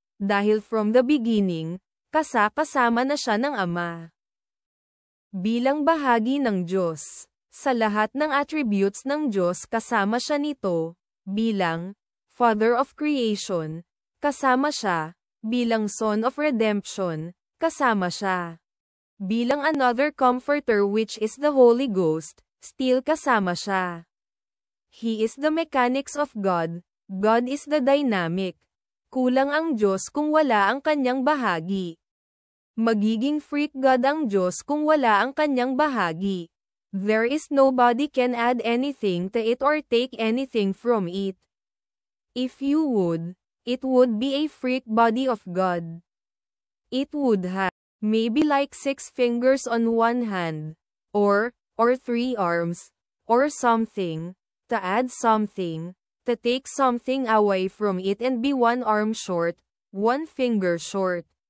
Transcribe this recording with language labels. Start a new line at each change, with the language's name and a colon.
Filipino: Dahil
English: from the beginning,
Filipino: kasama na siya ng Ama. Bilang bahagi ng Diyos, sa lahat ng attributes ng Diyos kasama siya nito, bilang Father of Creation, kasama siya, bilang Son of Redemption, kasama siya. Bilang another comforter which is the Holy Ghost, still kasama siya.
English: He is the mechanics of God, God is the dynamic.
Filipino: Kulang ang Diyos kung wala ang kanyang bahagi. Magiging freak God ang Diyos kung wala ang kanyang bahagi.
English: There is nobody can add anything to it or take anything from it. If you would, it would be a freak body of God. It would have maybe like 6 fingers on one hand, or 3 arms, or something, to add something, to take something away from it and be 1 arm short, 1 finger short.